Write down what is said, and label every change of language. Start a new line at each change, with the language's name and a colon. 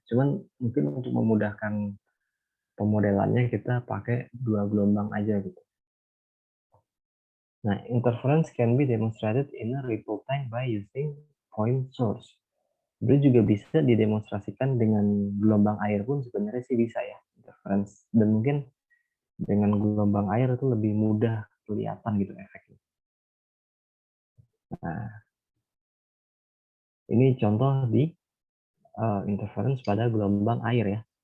Indonesian: Cuman mungkin untuk memudahkan pemodelannya kita pakai dua gelombang aja gitu.
English: Nah, interference can be demonstrated in a ripple tank by using point source.
Indonesian: Itu juga bisa didemonstrasikan dengan gelombang air pun sebenarnya sih bisa ya, interference. Dan mungkin dengan gelombang air itu lebih mudah kelihatan gitu efeknya. Nah, ini contoh di interference pada gelombang air ya.